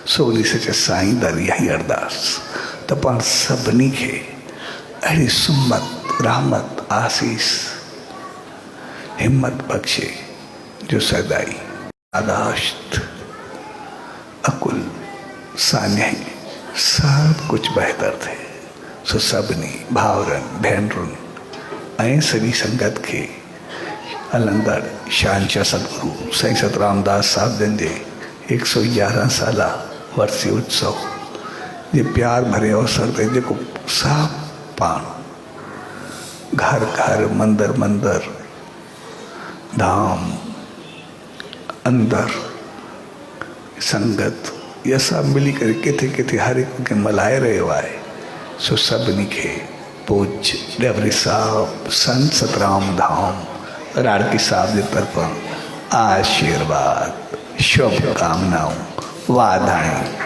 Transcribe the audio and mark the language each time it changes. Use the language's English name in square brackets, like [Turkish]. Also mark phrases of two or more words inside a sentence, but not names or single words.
[Sindhi] सो उन सचे साईं दर इहा ई अरदास त पाण सभिनी खे अहिड़ी सुमत, रहमत, आसीस, हिम्मत बख़्शे जो सदाई यादाश्त, अकुल, सान्याई सभु कुझु बहितर थिए। सो सभिनी भाउरनि, भेनरुनि ऐं सॼी संगत खे हलंदड़ शहंशाह सतगुरु साईं सतरामदास साहिब जन जे 111 साला वर्सी उत्सव जे प्यार भरे अवसर ते जेको साफ़ पाण घर घर, मंदर मंदर, धाम, अंदर संगत इहा सभु मिली करे किथे किथे हर हिकु खे मल्हाए रहियो आहे। सो सभिनी खे पूज्य डबरी साहिब संत सतराम धाम राड़की साहब जे तरफ़ां आशीर्वाद, शुभकामनाऊं, वाधायूं।